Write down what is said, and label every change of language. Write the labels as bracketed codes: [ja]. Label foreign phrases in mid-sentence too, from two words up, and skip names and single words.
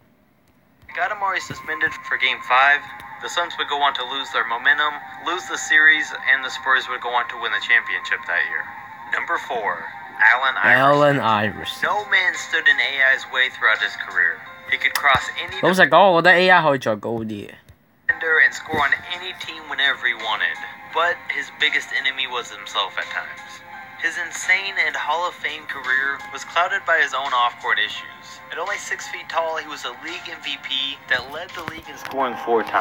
[en] Got Amari suspended for Game 5. The Suns would go on to lose their momentum, lose the series, and the Spurs would go on to win the championship that year. Number 4, Allen Iverson. No man stood in AI's way throughout his career. He could cross any defender [yue] 老實講，我覺得 AI 可以再高啲嘅。 [en] and score on any team whenever he wanted. But his biggest enemy was himself at times. His insane and Hall of Fame career was clouded by his own off-court issues. At only 6 feet tall, he was a league MVP that led the league in scoring 4 times.